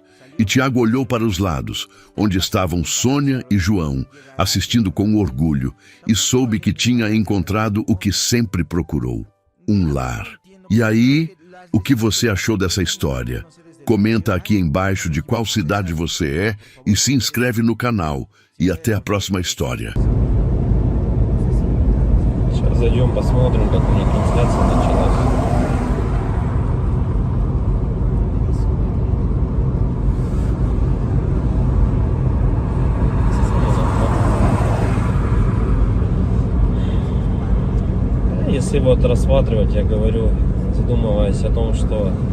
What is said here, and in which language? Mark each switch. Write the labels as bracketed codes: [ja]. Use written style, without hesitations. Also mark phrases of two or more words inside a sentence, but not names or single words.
[pt] E Tiago olhou para os lados, onde estavam Sônia e João, assistindo com orgulho, e soube que tinha encontrado o que sempre procurou: um lar. E aí, o que você achou dessa história? Comenta aqui embaixo de qual cidade você é e se inscreve no canal. E até a próxima história. [ru] Сейчас зайдем, посмотрим, как у них трансляция началась. Если вот рассматривать, я говорю, задумываясь о том, что